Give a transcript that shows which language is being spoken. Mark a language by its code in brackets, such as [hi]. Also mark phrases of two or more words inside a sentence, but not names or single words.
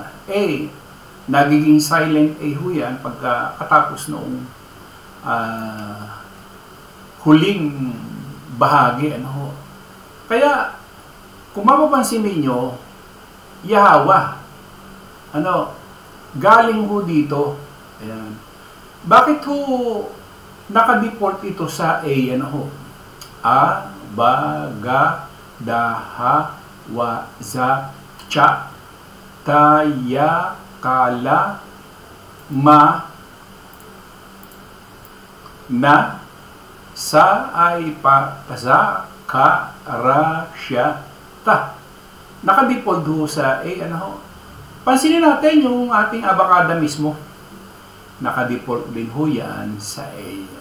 [tl] Nagiging silent A ho yan pagkatapos noong huling bahagi, Kaya, kung mapapansin ninyo, Yahawa, galing ho dito. Ayan. Bakit ho naka-default ito sa A? A, ba, ga, da, ha, wa, za, cha, ta, ya, kala, ma, na, sa, ay, pa, sa, ka, ra, sya, ta. Naka-default ho sa A. Pansinin natin yung ating abakada mismo. Naka-default din ho yan sa A.